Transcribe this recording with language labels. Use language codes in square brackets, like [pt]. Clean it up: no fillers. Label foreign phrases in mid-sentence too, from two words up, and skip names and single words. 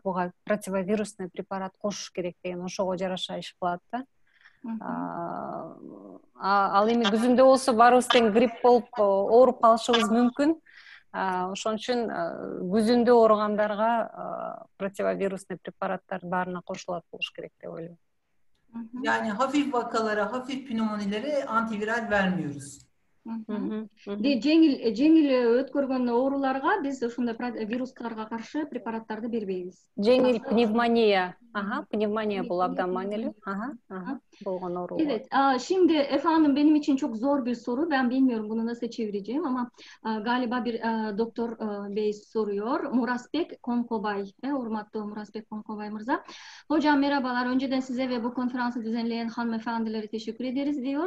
[ky] Буга [ru] противовирусный препарат [ky] кошуш керек деген, ошого жараша иш кылат да. Ал эми күзүндө болсо барыбыз тең грипп болуп ооруп калышыбыз мүмкүн. Ошон үчүн күзүндө ооругандарга противовирусный препараттар баарына кошулат болуш керек деп ойлойм. [tr] Yani hafif vakalara, hafif pneumonilere antiviral vermiyoruz. [ky] Жеңил өткөргөн ооруларга биз ушундай вирустарга каршы препараттарды бербейбиз. Жеңил пневмония. Пневмония бул абдан маанилүү. Болгон оору. [tr] Evet, şimdi efendim benim için çok zor bir soru. Ben bilmiyorum bunu nasıl çevireceğim ama galiba bir doktor bey soruyor. Murasbek Konkobay. Hurmatlı Murasbek Konkobay Mirza. Hocam merhabalar. Önceden size ve bu konferansı düzenleyen hanımefendilere teşekkür ederiz diyor.